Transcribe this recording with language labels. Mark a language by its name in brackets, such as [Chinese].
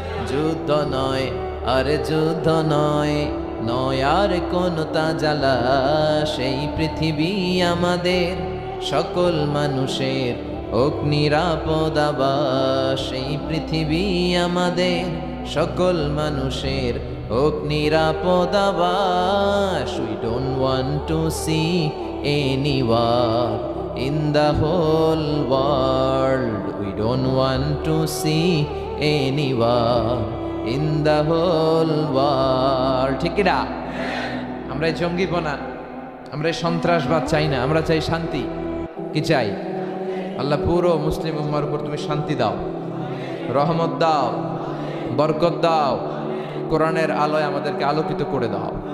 [Bangla] যুদ্ধ নয়, আরে যুদ্ধ নয়, নয় আর কোন তাজালা, সেই পৃথিবী আমাদের সকল মানুষের হোক নিরাপদ আবাস, সেই পৃথিবী আমাদের সকল মানুষের হোক নিরাপদ আবাস। [English] We don't want to see any war in the whole world. We don't want to see any war in the whole world. [Bangla] ঠিক কি না? আমরা এই জঙ্গিপনা, আমরা এই সন্ত্রাসবাদ চাই না, আমরা চাই শান্তি। কি চাই? আল্লাহ পুরো মুসলিম উম্মার উপর তুমি শান্তি দাও, রহমত দাও, বরকত দাও, কোরআনের আলোয় আমাদেরকে আলোকিত করে দাও।